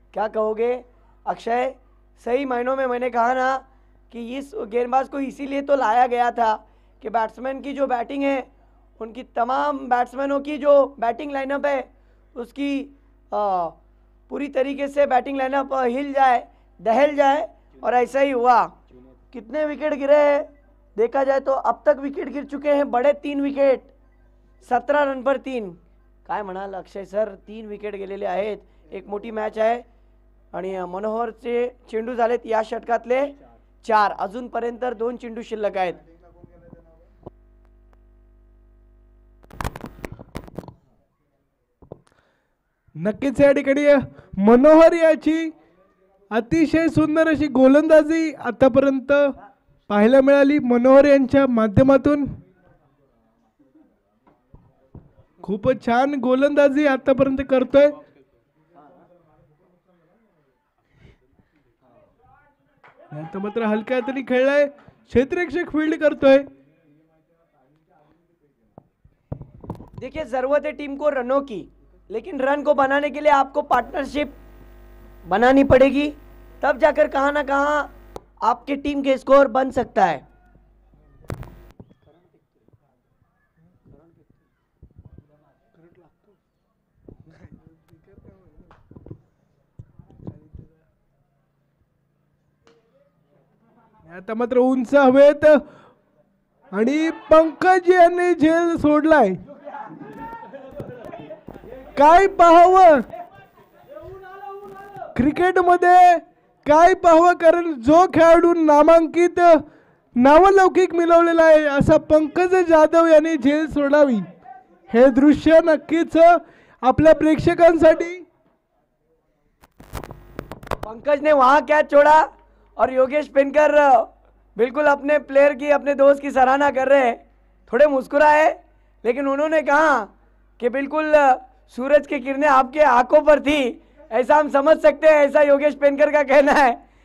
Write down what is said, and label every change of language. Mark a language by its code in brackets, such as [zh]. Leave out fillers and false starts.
[hi] क्या कहोगे अक्षय? सही मायनों में मैंने कहा ना कि इस गेंदबाज को इसीलिए तो लाया गया था कि बैट्समैन की जो बैटिंग है, उनकी तमाम बैट्समैनों की जो बैटिंग लाइनअप है, उसकी पूरी तरीके से बैटिंग लाइनअप हिल जाए, दहल जाए. और ऐसा ही हुआ. कितने विकेट गिरे हैं देखा जाए तो अब तक विकेट गिर चुके हैं बड़े 3 विकेट. 17 रन पर 3. [mr] काय म्हणाल अक्षय सर? 3 विकेट गेलेले आहेत. एक मोठी मॅच आहे आणि मनोहरचे चेंडू झालेत या षटकातले 4. अजूनपर्यंत 2 चेंडू शिल्लक आहेत. नक्कीच या ठिकाणी मनोहर याची अतिशय सुंदर अशी गोलंदाजी आतापर्यंत पाहायला मिळाली. मनोहर यांच्या माध्यमातून खूपच छान गोलंदाजी आतापर्यंत करतोय. आता मात्र हलक्या हाताने खेळलाय, क्षेत्ररक्षक फील्ड करतोय. [hi] देखिए, जरूरत है टीम को रनों की, लेकिन रन को बनाने के लिए आपको पार्टनरशिप बनानी पड़ेगी, तब जाकर कहां ना कहां आपके टीम के स्कोर बन सकता है. [mr] आता मात्र उंच हवेत आणि पंकज यांनी झेल सोडलाय. काय पाहावं क्रिकेटमध्ये, काय पाहावं, कारण जो खेळाडू नामांकित नावलौकिक मिळवलेला आहे असा पंकज जाधव यांनी झेल सोडावी. हे दृश्य नक्कीच आपल्या प्रेक्षकांसाठी. [hi] पंकज ने वहां कैच छोड़ा और योगेश पेनकर बिल्कुल अपने प्लेयर की, अपने दोस्त की सराहना कर रहे हैं. थोड़े मुस्कुराए, लेकिन उन्होंने कहा कि बिल्कुल सूरज की किरणें आपके आंखों पर थी, ऐसा हम समझ सकते हैं, ऐसा योगेश पेनकर का कहना है.